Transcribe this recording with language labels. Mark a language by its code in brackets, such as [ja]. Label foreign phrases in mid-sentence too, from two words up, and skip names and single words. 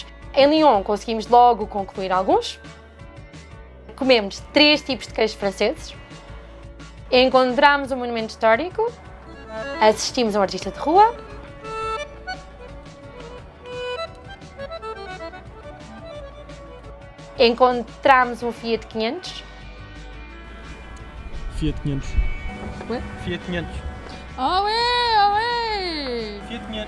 [pt] Em Lyon conseguimos logo concluir alguns. Comemos 3 tipos de queijos franceses. Encontramos um monumento histórico. Assistimos a um artista de rua. Encontramos um Fiat 500. Fiat 500. Fiat 500. Fiat 500.